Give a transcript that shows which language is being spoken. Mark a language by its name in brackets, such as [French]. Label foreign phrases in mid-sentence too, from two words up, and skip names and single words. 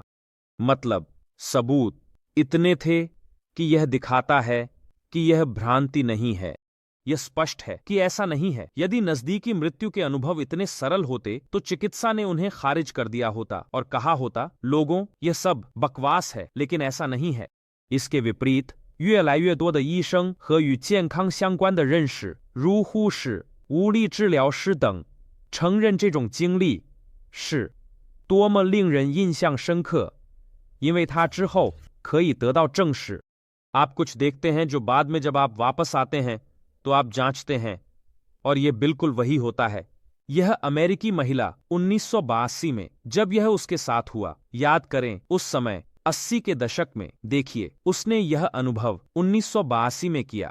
[Hindi] मतलब सबूत इतने थे कि यह दिखाता है कि यह भ्रांति नहीं है। यह स्पष्ट है कि ऐसा नहीं है। यदि नजदीकी मृत्यु के अनुभव इतने सरल होते तो चिकित्सा ने उन्हें खारिज कर दिया होता और कहा होता, लोगों, यह सब बकवास है। लेकिन ऐसा नहीं है। इसके विपरीत [Chinese] 越来越多的医生和与健康相关的认识，如护士、物理治疗师等，承认这种经历是多么令人印象深刻，因为它之后可以得到证实。 [Hindi] आप कुछ देखते हैं जो बाद में जब आप वापस आते हैं तो आप जांचते हैं, और यह बिल्कुल वही होता है। यह अमेरिकी महिला 1982 में, जब यह उसके साथ हुआ, याद करें उस समय 80 के दशक में, देखिए उसने यह अनुभव 1982 में किया।